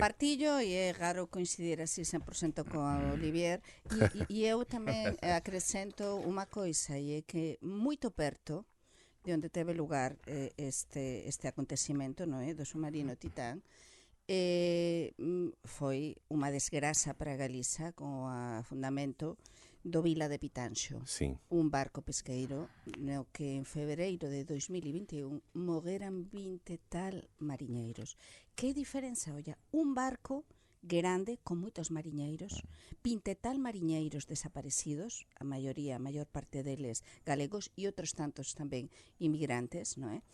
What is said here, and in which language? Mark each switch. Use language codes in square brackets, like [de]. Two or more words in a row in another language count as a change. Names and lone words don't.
[pt] Partillo e é raro coincidir assim 100% com a Olivier e eu também acrescento uma coisa e é que muito perto de onde teve lugar este acontecimento, não é, do submarino Titã, foi uma desgraça para a Galiza com o afundamento do Vila de Pitanxo, Sim. [gl] un barco pesqueiro no que en febreiro de 2021 morreran 20 tal mariñeiros. Que diferenza, olla, un barco grande con moitos mariñeiros, 20 tal mariñeiros desaparecidos, a maior parte deles galegos e outros tantos tamén inmigrantes, non é?